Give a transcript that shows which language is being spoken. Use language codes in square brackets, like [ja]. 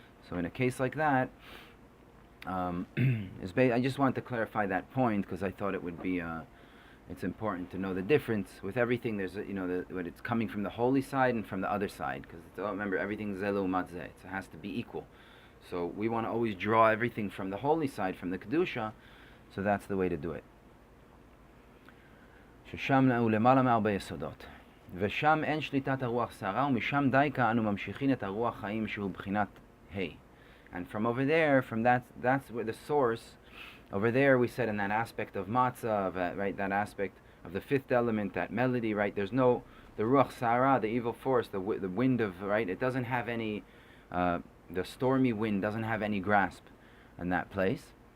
[en] So in a case like that, I just wanted to clarify that point, because I thought it would be, it's important to know the difference. With everything, there's when it's coming from the holy side and from the other side, because remember, everything's zelu matzeh, it has to be equal. So we want to always draw everything from the holy side, from the Kedusha, so that's the way to do it. [he] ששם הוא למעלה מארבע יסודות. ושם אין שליטת הרוח סערה, ומשם דייקה אנו ממשיכים את הרוח חיים שהוא בחינת ה'. [en] And from over there, that's where the source, over there we said in that aspect of matzah, right, that aspect of the 5th element, that melody, right, there's no, the ruach sa'ara, the evil force, the wind of, right, it doesn't have any, the stormy wind doesn't have any grasp in that place.